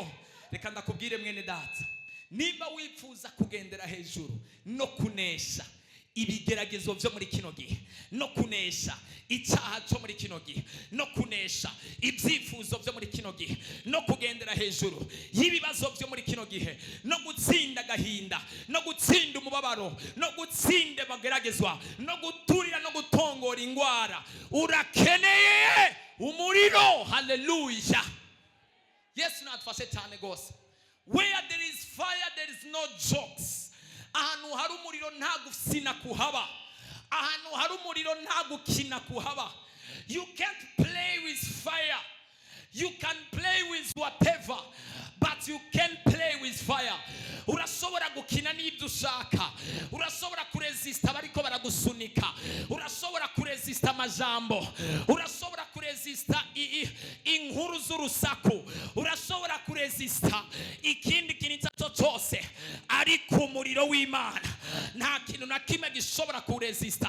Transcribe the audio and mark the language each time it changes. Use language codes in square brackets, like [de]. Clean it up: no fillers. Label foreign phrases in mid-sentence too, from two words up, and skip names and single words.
[rn] Reka ndakubwire mwene data, niba wifuza kugendera hejuru no kunesha ibigeragezo byo muri kino gihe, no kunesha icyaha cyo muri kino gihe, no kunesha ibyifuzo byo muri kino gihe, no kugendera hejuru y'ibibazo byo muri kino gihe, no gutsinda gahinda, no gutsinda umubabaro, no gutsinda bageragezwa, no guturira no gutongora ingwara, urakeneye umuriro. Hallelujah. Yesu natufashe cyane gose. [en] Where there is fire there is no jokes. [rn] Ahantu hari umuriro nta gufina kuhaba, ahantu hari umuriro nta gukina kuhaba. [en] You can't play with fire. You can play with whatever, but you can't play with fire. [rn] Urashobora gukina n'ibyo ushaka, urashobora kuresista bariko baragusunika, urashobora kuresista amajambo, urashobora kuresista inkuru z'urusaku, urashobora kuresista ikindi kintu cyose, ariko umuriro w'Imana nta kintu na kimwe gishobora kuresista.